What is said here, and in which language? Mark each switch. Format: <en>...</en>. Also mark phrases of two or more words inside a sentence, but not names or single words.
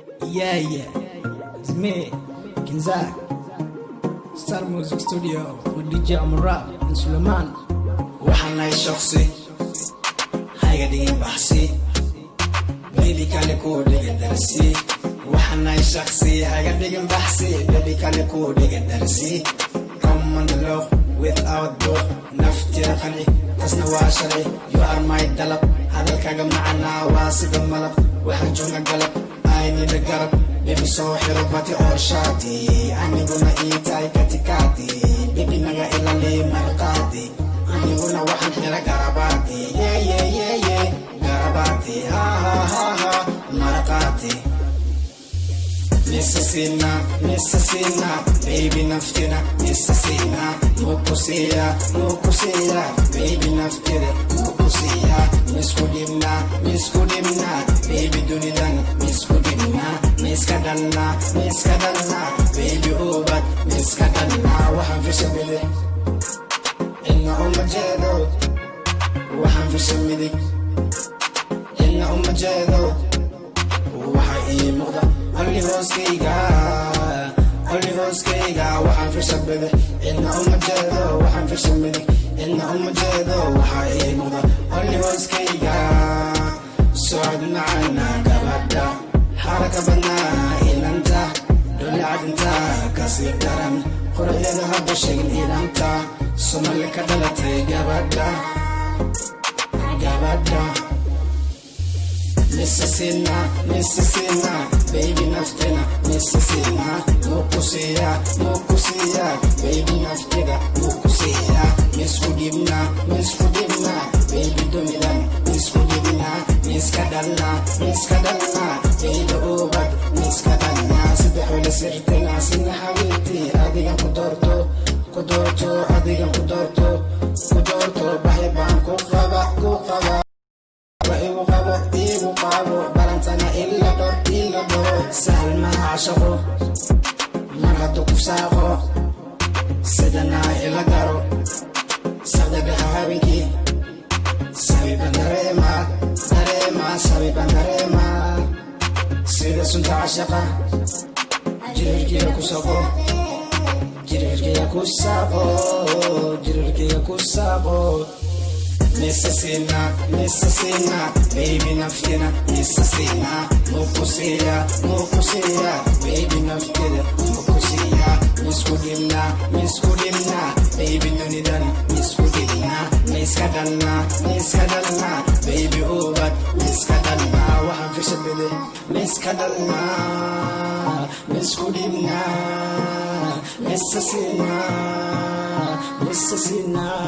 <en>Yeah, yeah. It's me, Kinzak. Star Music Studio with D J Amrab and Suleiman.</en> <so>Waxaan nahay shakhsi, ha iga dhigin baxsi. Baby kale ku dhiga darsi. Waxaan nahay shakhsi, ha iga dhigin baxsi. Baby kale ku dhiga darsi.</so> <en>Come on the love without book.</en> <so>Naftiya qani, tasna waa sharci.</so> <en>You are my dalab.</en> <so>Hadalkaaga macana waa sida malab. Waxaan joognaa galab,</so> <en>I need a garab.</en> <so>Baby soo xiro bati oo shaati. Aniguna ii tahay kati kati. Baby naga ilaali marqaati. Aniguna waxaan xira garabaati. Yeah, yeah, yeah, yeah. Garabaati. Ha, ha, ha, ha. Marqaati. Misasina, misasina, baby naftina, misasina, mukusia, mukusia, baby naftina, mukusia, miskudimna, miskudimna, baby dunidan, miskudimna, miskadanna, miskadanna, baby ubat, miskadanna, waxaan fisha bidix, inna uma jeedo, waxaan fisha midig, inna uma jeedo, waxa ii muuqda, only hooskayga, only hooskayga, waxaan fisha bidix, inna uma jeedo, waxaan fisha midig, inna uma jeedo, waxa ii muuqda, only hooskayga, socod macana gabadha, xaraka badnaa inanta, dhole cadinta kasii daran, quruxdeeda hadda sheegin inanta, Soomaali ka dhalatay gabadha, gabadha. Misasina, misasina, baby naftina, misasina, mukusiya, mukusiya, baby naftida, mukusiya, miskudibna, miskudibna, baby dunidan, miskudibna, miskadalna, miskadalna, baby ubad, miskadalna, saddex wala sirtina, sina xabiibti, adigan ku doorto, ku doorto, adigan ku doorto, ku doorto, baxi baan ku qaba, ku qaba. Igu qabo, igu qabo, balantana ila dhor, ila dhor. Sahal ma caashaqo, mar hadduu ku saaqo, sidana ila garo. Saqda dhexe habeenkii, sabi baan dareema, dareema, sabi baan dareema. Sida sunta caashaqa, jirirkiya ku saqo, jirirkiya ku saqo, jirirkiya ku saqo. Misasina, misasina, baby naftina, misasina, mukusiya, mukusiya, baby naftina, mukusiya, miskudimna, miskudimna, baby dunidan, miskudimna, miskadalna, miskadalna, baby ubat, miskadalna, waxaan fisha bide, miskadalna, miskudimna, misasina, misasina.</so>